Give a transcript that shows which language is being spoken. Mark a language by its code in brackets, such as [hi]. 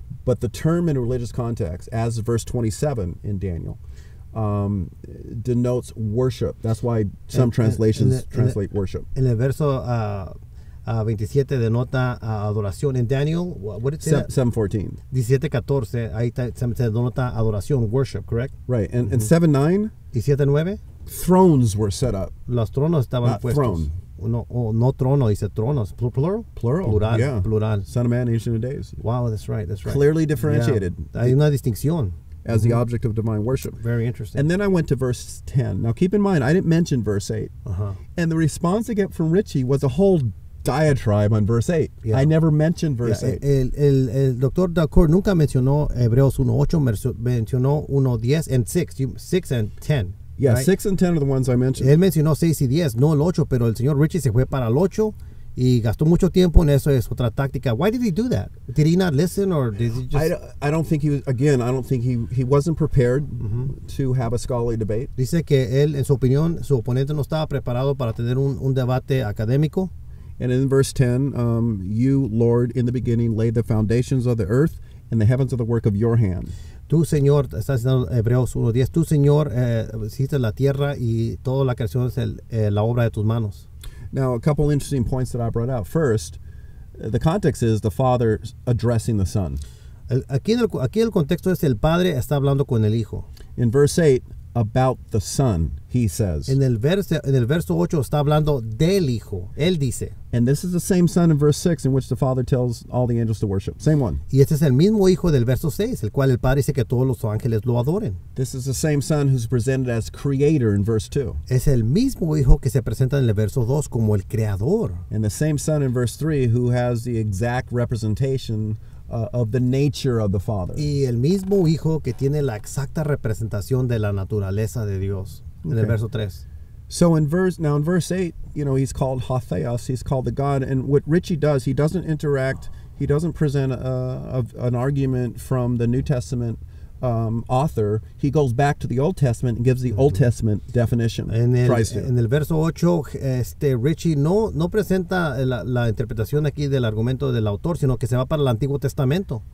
[en] But the term in a religious context, as verse 27 in Daniel, denotes worship. That's why some translations translate worship. [es] En el verso 27 denota adoración. En Daniel, [en] what did it say? 7:14. [es] 17:14, ahí se denota adoración, [en] worship, correct? Right, and 7:9. [es] Y 7:9. [en] Thrones were set up. [es] Los tronos estaban puestos. [en] Throne. [es] no trono, dice tronos. Plural? [en] Plural, yeah. Plural. Son of Man, Ancient of Days. Wow, that's right. Clearly differentiated. [es] Yeah. Hay una distinción. [en] As the object of divine worship. Very interesting. And then I went to verse 10. Now keep in mind, I didn't mention verse 8. And the response I get from Ritchie was a whole diatribe on verse 8. Yeah. I never mentioned verse 8. [es] El doctor Dalcour nunca mencionó Hebreos 1:8, mencionó 1:10 [en] and 6 and 10. Yeah, right? 6 and 10 are the ones I mentioned. [es] Él mencionó 6 y 10, no el 8, pero el señor Ritchie se fue para el 8 y gastó mucho tiempo en eso. Es otra táctica. [en] Why did he do that? Did he not listen, or did he just... I don't think he was, again, I don't think he wasn't prepared to have a scholarly debate. [es] Dice que él, en su opinión, su oponente no estaba preparado para tener un debate académico. [en] And in verse 10, you, Lord, in the beginning laid the foundations of the earth, and the heavens are the work of your hand. [es] Tú, Señor, estás diciendo Hebreos 1:10, tú, Señor, hiciste la tierra y toda la creación es la obra de tus manos. [en] Now, a couple interesting points that I brought out. First, the context is the Father addressing the Son. [es] Aquí el contexto es el Padre está hablando con el Hijo. [en] In verse 8, about the Son, he says. [es] En el verso 8 está hablando del Hijo. Él dice. [en] And this is the same Son in verse 6 in which the Father tells all the angels to worship. Same one. [es] Y este es el mismo Hijo del verso 6, el cual el Padre dice que todos los ángeles lo adoren. [en] This is the same Son who's presented as Creator in verse 2. [es] Es el mismo Hijo que se presenta en el verso 2 como el Creador. [en] And the same Son in verse 3 who has the exact representation of the nature of the Father. [es] Y el mismo Hijo que tiene la exacta representación de la naturaleza de Dios. En el verso 3. [en] So in verse 8, he's called Hotheos, he's called the God, and what Ritchie does, he doesn't interact, he doesn't present an argument from the New Testament author. He goes back to the Old Testament and gives the Old Testament definition. [es] En el verso 8, Ritchie no presenta la interpretación aquí del argumento del autor, sino que se va para el Antiguo Testamento.